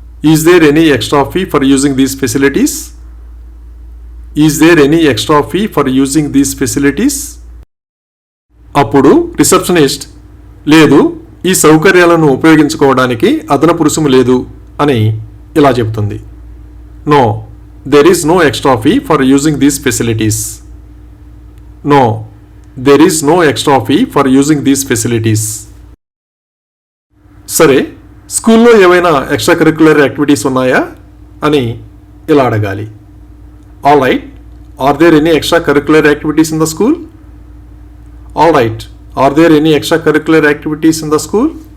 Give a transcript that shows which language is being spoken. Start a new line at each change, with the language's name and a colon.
English: Is there any extra fee for using these facilities? Is there any extra fee for using these facilities?
Telugu: అప్పుడు receptionist లేదు, ఈ సౌకర్యాలను ఉపయోగించుకోవడానికి అదనపు రుసుము లేదు అని ఇలా చెబుతుంది.
English: No, there is no extra fee for using these facilities. No, there is no extra fee for using these facilities.
Telugu: సరే, స్కూల్లో ఏవైనా ఎక్స్ట్రా కరిక్యులర్ యాక్టివిటీస్ ఉన్నాయా అని ఇలా అడగాలి.
English: All right, are there any extra curricular activities in the school? All right, are there any extra curricular activities in the school?